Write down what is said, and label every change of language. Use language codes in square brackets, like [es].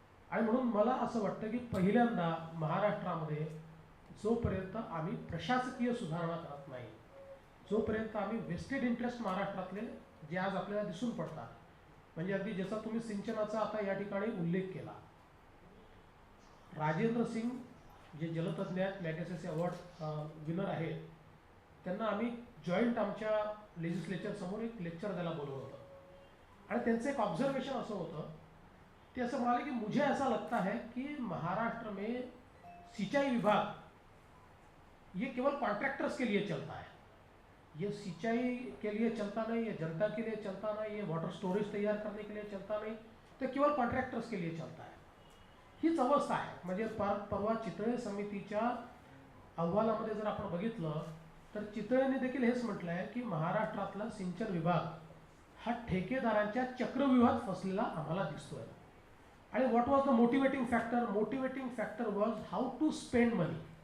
[mr] आणि म्हणून मला असं वाटतं की पहिल्यांदा महाराष्ट्रामध्ये जोपर्यंत आम्ही प्रशासकीय सुधारणा करत नाही, जोपर्यंत आम्ही वेस्टेड इंटरेस्ट महाराष्ट्रातले जे आज आपल्याला दिसून पडतात, म्हणजे अगदी जसा तुम्ही सिंचनाचा आता या ठिकाणी उल्लेख केला, राजेंद्र सिंग जे जलतज्ञ आहेत, मॅगसेसे अवॉर्ड विनर आहेत, त्यांना आम्ही जॉईंट आमच्या लेजिस्लेचर समोर एक लेक्चर द्यायला बोलवलं होतं. आणि त्यांचं एक ऑब्झर्वेशन असं होतं, ते असं म्हणाले की [hi] मुझे ऐसा लगता है कि महाराष्ट्र में सिंचाई विभाग ये केवल कॉन्ट्रैक्टर्स के लिए चलता है, ये सिंचाई के लिए चलता नहीं, ये जनता के लिए चलता नहीं, ये वाटर स्टोरेज तैयार करने के लिए चलता नहीं, तो केवल कॉन्ट्रॅक्टर्स के लिए चलता है. [mr] हीच अवस्था आहे. म्हणजे परवा चितळे समितीच्या अहवालामध्ये जर आपण बघितलं तर चितळेने देखील हेच म्हटलं आहे की महाराष्ट्रातला सिंचन विभाग हा ठेकेदारांच्या चक्रव्यूहात फसलेला आम्हाला दिसतोय. [en] आणि what was the motivating factor? Motivating factor was how to spend money.